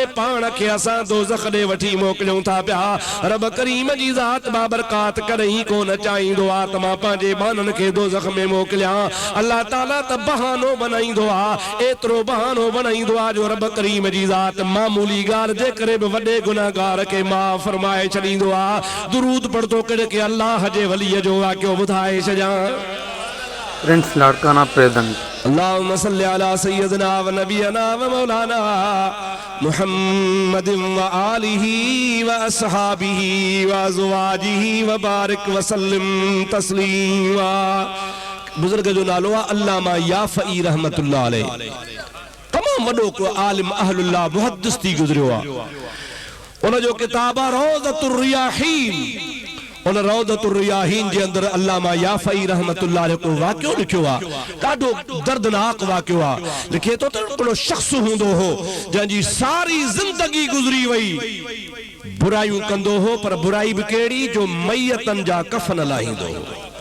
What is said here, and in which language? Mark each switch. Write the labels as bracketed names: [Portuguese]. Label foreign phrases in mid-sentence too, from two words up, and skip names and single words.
[Sindhi] पाण खे असां दोज़ख ॾे वठी मोकिलियूं था पिया रब करीम जी ज़ात बाबरकात कॾहिं कोन चाहींदो आहे त मां पंहिंजे बाननि खे दोज़ख में मोकिलिया अल्लाह ताला त बहानो बनाईंदो आहे एतिरो बहानो बनाईंदो आहे जो रब करीम जी ज़ात मामूली ॻाल्हि जे करे बि वॾे गुनाहगार खे माफ़ फरमाए छॾींदो आहे दुरूद पढ़तो करे के अल्लाह जे वलीअ जो वाक़ियो ॿुधाए छॾियां [English] Prince Larkana present [Arabic] اللهم صل على سيدنا ونبينا ومولانا محمد وآله وأصحابه وأزواجه وبارك وسلم تسليما बुजुर्ग [Sindhi] जो नालो आहे अल्लामा याफ़ई [Arabic] رحمة الله عليه [Sindhi] तमाम वॾो को आलिम अहलुल्लाह मुहद्दिस थी गुज़रियो आहे उन जो किताब आहे रौज़तुर रियाहीन उन रौज़तुर रियाहीन जे अंदर अल्लामा याफ़ई [Arabic] رحمة الله عليه [Sindhi] को वाक़ियो लिखियो आहे ॾाढो दर्दनाक वाक़ियो आहे लिखे तो त हिकिड़ो शख़्स हूंदो हो जंहिंजी सारी ज़िंदगी गुज़री वई बुराइयूं कंदो हो पर बुराई बि कहिड़ी जो मैयतनि जा कफ़न लाहींदो हो